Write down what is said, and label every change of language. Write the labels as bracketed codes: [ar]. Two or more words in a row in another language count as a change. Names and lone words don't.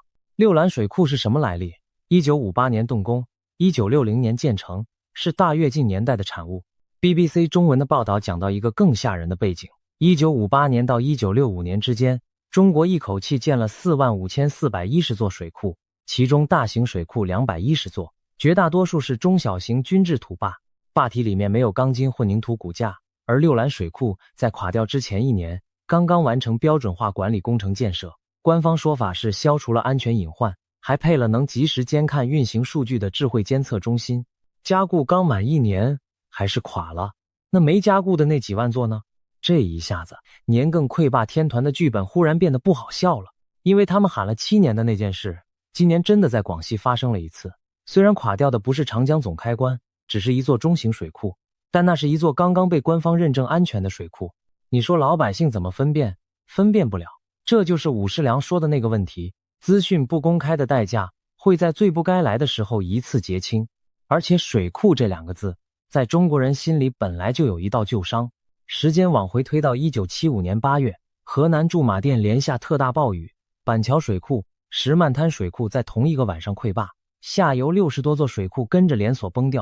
[zh] 六蘭水庫是什麼來歷？1958年動工，1960年建成，是大躍進年代的產物。BBC 中文的報道講到一個更嚇人的背景：1958年到1965年之間，中國一口氣建了45410座水庫，其中大型水庫210座，絕大多數是中小型均質土壩，壩體裡面沒有鋼筋混凝土骨架。而六蘭水庫在垮掉之前1年，剛剛完成標準化管理工程建設。官方說法是消除了安全隱患，還配了能及時監看運行數據的智慧監測中心。加固剛滿1年，還是垮了。那沒加固的那幾萬座呢？這一下子，年更潰壩天團的劇本忽然變得不好笑了，因為他們喊了7年的那件事，今年真的在廣西發生了一次。雖然垮掉的不是長江總開關，只是一座中型水庫，但那是一座剛剛被官方認證安全的水庫。你說老百姓怎麼分辨？分辨不了。這就是伍世良說的那個問題，資訊不公開的代價會在最不該來的時候一次結清。而且水庫這2個字在中國人心裡本來就有一道舊傷。時間往回推到1975年8月，河南駐馬店連下特大暴雨，板橋水庫、石漫灘水庫在同一個晚上潰壩，下游60多座水庫跟着連鎖崩掉。